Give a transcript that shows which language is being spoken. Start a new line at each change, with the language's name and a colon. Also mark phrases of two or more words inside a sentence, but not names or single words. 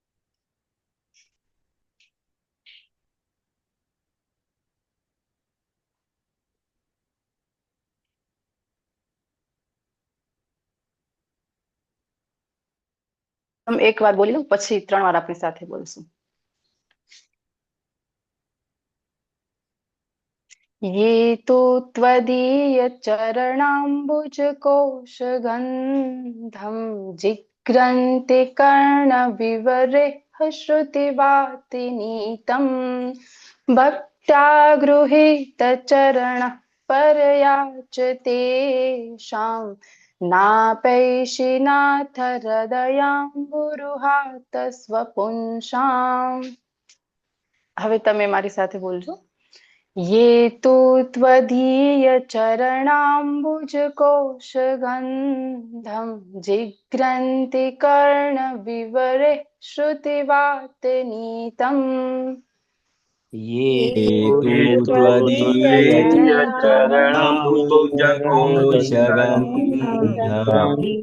Gujarati: એક વાર બોલી લઉં, પછી 3 વાર આપણી સાથે બોલશું.
Sanskrit: ये तो त्वदीय चरणाम्बुज कोश गन्धं जिघ्रन्ति कर्णविवरेह श्रुतिवातिनीतं भक्त्या गृहीत चरण परयाच तेषां नापैशिनाथ हृदयाम्बुरुहात स्वपुंसाम्.
Gujarati: હવે તમે મારી સાથે બોલજો.
Sanskrit: ये तु त्वदीय चरणाम्बुज कोश गन्धं जिघ्रन्ति कर्णविवरे श्रुतिवातनीतम्. ये तु त्वदीय चरणाम्बुजकोशगन्धं